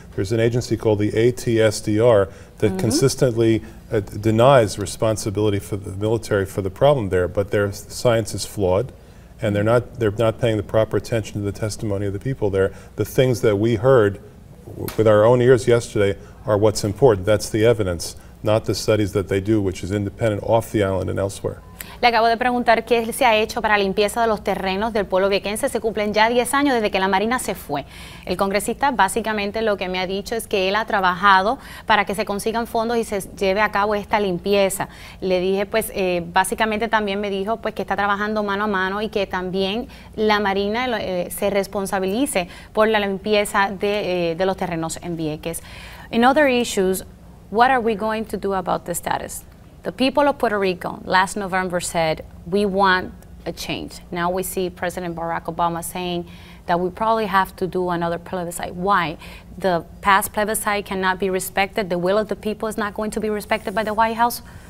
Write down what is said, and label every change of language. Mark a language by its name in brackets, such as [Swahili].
[English] There's an agency called the ATSDR that consistently denies responsibility for the military for the problem there, but their science is flawed, and they're not paying the proper attention to the testimony of the people there. The things that we heard with our own ears yesterday are what's important. That's the evidence, not the studies that they do, which is independent off the island and elsewhere. [Spanish] Le acabo de preguntar qué se ha hecho para la limpieza de los terrenos del pueblo viequense. Se cumplen ya 10 años desde que la Marina se fue. El congresista básicamente lo que me ha dicho es que él ha trabajado para que se consigan fondos y se lleve a cabo esta limpieza. Le dije, pues, básicamente también me dijo pues que está trabajando mano a mano y que también la Marina se responsabilice por la limpieza de los terrenos en Vieques. [English] In other issues, what are we going to do about the status? The people of Puerto Rico last November said, we want a change. Now we see President Barack Obama saying that we probably have to do another plebiscite. Why? The past plebiscite cannot be respected. The will of the people is not going to be respected by the White House.